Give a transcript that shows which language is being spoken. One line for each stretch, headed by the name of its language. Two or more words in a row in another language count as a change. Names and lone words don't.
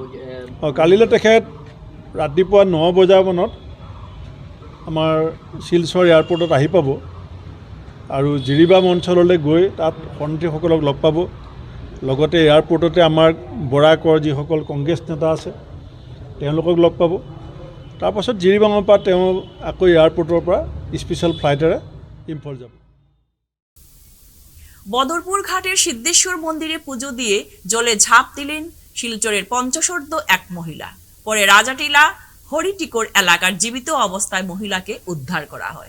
Assamese: কালিলৈ তেখেত ৰাতিপুৱা 9 বজামানত আমাৰ শিলচৰ এয়াৰপৰ্টত আহি পাব আৰু জিৰিবাম অঞ্চললৈ গৈ তাত শৰণাৰ্থীসকলক লগ পাব। লগতে এয়াৰপৰ্টতে আমাৰ বৰাকৰ যিসকল কংগ্ৰেছ নেতা আছে তেওঁলোকক লগ পাব। তাৰপাছত জিৰিবামৰ পৰা তেওঁ আকৌ এয়াৰপৰ্টৰ পৰা
English: special flight
Assamese: ইম্ফল যাব।
Bangla: বদরপুর ঘাটের সিদ্ধেশ্বর মন্দিরে পুজো দিয়ে জলে ঝাঁপ দিলেন শিলচরের পঞ্চশোর্ধ্ব এক মহিলা। পরে রাজাটিলা হরিটিকোর এলাকার জীবিত অবস্থায় মহিলাকে উদ্ধার করা হয়।